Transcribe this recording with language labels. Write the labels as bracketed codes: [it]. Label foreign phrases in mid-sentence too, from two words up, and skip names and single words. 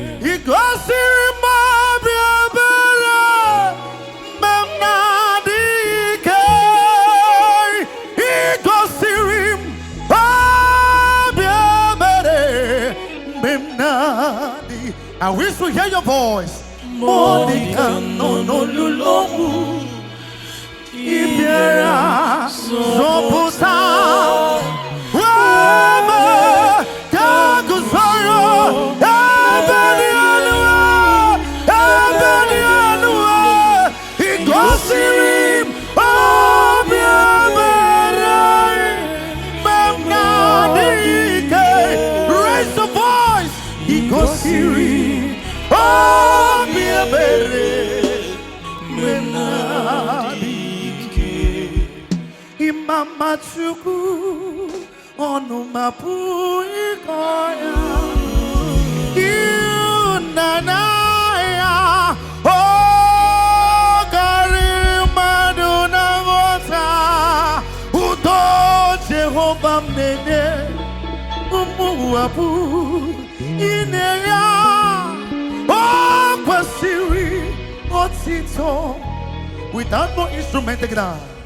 [ig] Ị gosiri m obi ebere. Mgbe m na-adị ike, ị gosiri m obi ebere. Mgbe m na-adị, [en] I wish to hear your voice. [ig] Ọ dị ka nọ n'olulu ọnwụ, ị bịara zọpụta. Ka guzoro ebe dị elu, ebe dị elu, ị gosiri m obi ebere. Mgbe m na-adịghị ike, [en] raise the voice. [ig] Ị gosiri obi ebere. Mgbe m na-adịghị ike, ị ma mma Chukwu. Ọnụ m apụghị ịkọ ya. Ịhụnanya ya, ọ karịrị mmadụ na nghọta. Udo Jehova m na-enye, ụmụ ụwa bụ inye ya. Ọ kwesịrị otito. [en] Without no instrument, take it down.